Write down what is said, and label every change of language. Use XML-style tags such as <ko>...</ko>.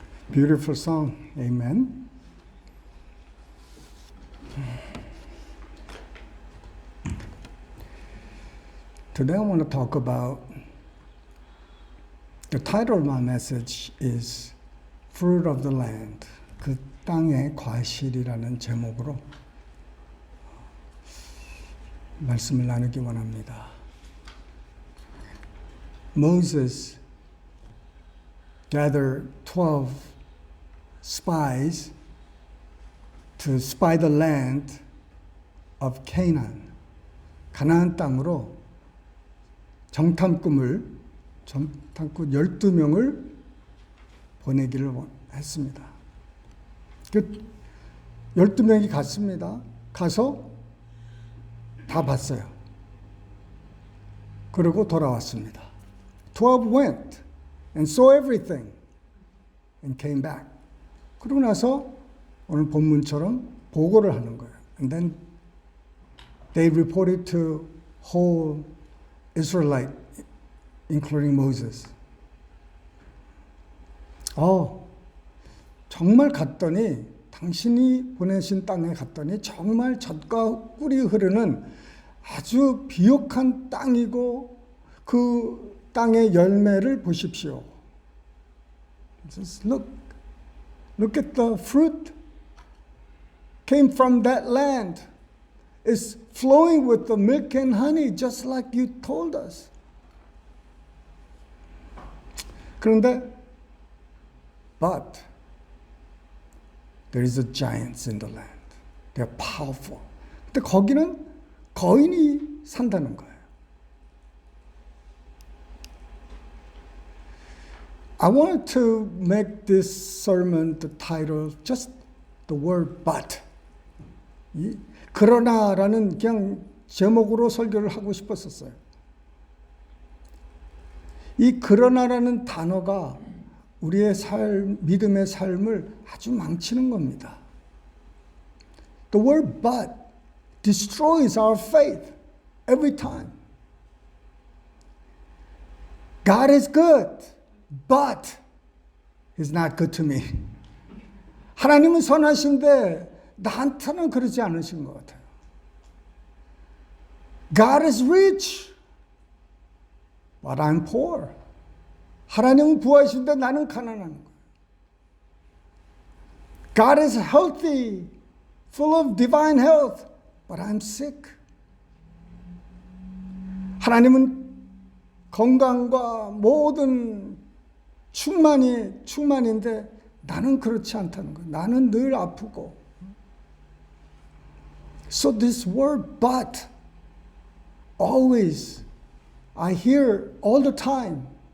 <en>Beautiful song. Amen. Today I want to talk about, the title of my message is Fruit of the Land.</en> <ko>그 땅의 과실이라는 제목으로 말씀을 나누기 원합니다.</ko> <en>Moses gathered 12 spies to spy the land of Canaan.</en> <ko>가나안 땅으로 정탐꾼 12명을 보내기를 했습니다. 그 12명이 갔습니다. 가서 다 봤어요. 그리고 돌아왔습니다.</ko> <en>12 went and saw everything and came back.</en> <ko>그러고 나서 오늘 본문처럼 보고를 하는 거예요.</ko> <en>And then they reported to whole Israelite, including Moses.</en> <ko>정말 갔더니 당신이 보내신 땅에 갔더니 정말 젖과 꿀이 흐르는 아주 비옥한 땅이고 그 땅의 열매를 보십시오.</ko> <en>Just look at the fruit came from that land. It's flowing with the milk and honey, just like you told us.</en> <ko>그런데,</ko> <en>but there is a giants in the land. They're powerful.</en> <ko>근데 거기는 거인이 산다는 거예요.</ko> <en>I wanted to make this sermon the title just the word but.</en> <ko>그러나라는 그냥 제목으로 설교를 하고 싶었었어요. 이 그러나라는 단어가 우리의 믿음의 삶을 아주 망치는 겁니다.</ko> <en>The word but destroys our faith every time. God is good, but He's not good to me.</en> <ko>하나님은 선하신데 나한테는 그러지 않으신 것 같아요.</ko> <en>God is rich, but I'm poor.</en> <ko>하나님은 부하신데 나는 가난한 거예요.</ko> <en>God is healthy, full of divine health, but I'm sick.</en> <ko>하나님은 건강과 모든 충만인데 나는 그렇지 않다는 거예요. 나는 늘 아프고.</ko> <en>So this word but always I hear all the time</en>